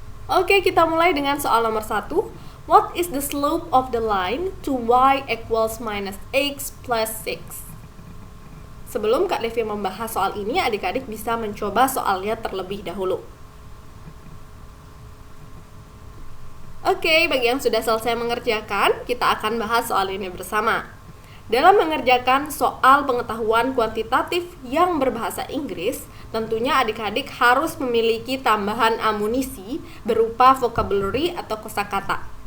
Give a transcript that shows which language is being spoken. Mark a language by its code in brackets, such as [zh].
[id] Oke, kita mulai dengan soal nomor 1. [en] What is the slope of the line to y equals minus x plus 6? [id] Sebelum Kak Devi membahas soal ini, adik-adik bisa mencoba soalnya terlebih dahulu. Oke, bagi yang sudah selesai mengerjakan, kita akan bahas soal ini bersama. Dalam mengerjakan soal pengetahuan kuantitatif yang berbahasa Inggris, tentunya adik-adik harus memiliki tambahan amunisi berupa vocabulary atau kosakata.